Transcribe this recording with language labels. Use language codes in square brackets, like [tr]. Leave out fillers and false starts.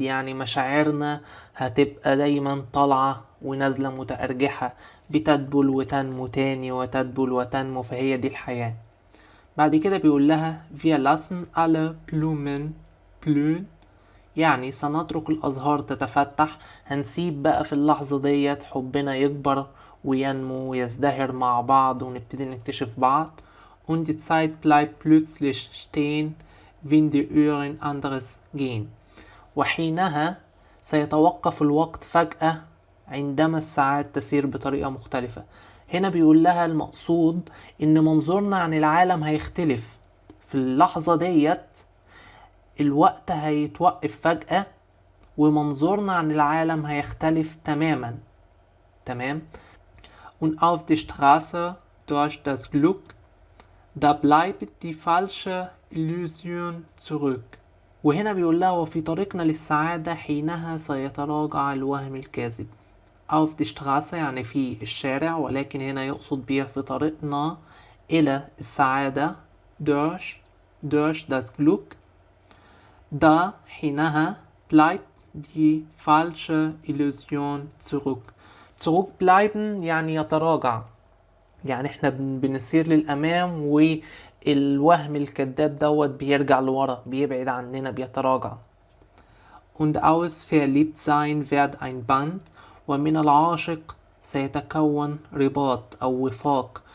[ar] يعني مشاعرنا هتبقى دايما طالعة ونازلة متأرجحة، بتدبل وتنمو تاني وتدبل وتنمو، فهي دي الحياة. بعد كده بيقول لها [de] wir lassen alle Blumen blühen، [ar] يعني سنترك الأزهار تتفتح، هنسيب بقى في اللحظة ديت حبنا يكبر وينمو ويزدهر مع بعض ونبتدي نكتشف بعض. [de] Und die Zeit bleibt plötzlich stehen, wenn die Uhren anderes gehen. [ar] وحينها سيتوقف الوقت فجأة عندما الساعات تسير بطريقة مختلفة. هنا بيقول لها المقصود ان منظورنا عن العالم هيختلف في اللحظة ديت، الوقت هيتوقف فجأة ومنظورنا عن العالم هيختلف تماما. تمام. [de] Und auf die Straße durch das Glück, da bleibt die falsche Illusion zurück. [ar] وهنا بيقول لها وفي طريقنا للسعادة حينها سيتراجع الوهم الكاذب. auf die Straße يعني في الشارع، ولكن هنا يقصد بها في طريقنا إلى السعادة [de] durch das Glück. da حينها bleibt die falsche Illusion zurück. [ar] zurückbleiben يعني يتراجع، يعني احنا بنسير للأمام والوهم الكذاب دوت بيرجع لورا، بيبعد عننا، بيتراجع. [de] und aus Verliebtsein wird ein Band، [ar] ومن العاشق سيتكون رباط أو وفاق.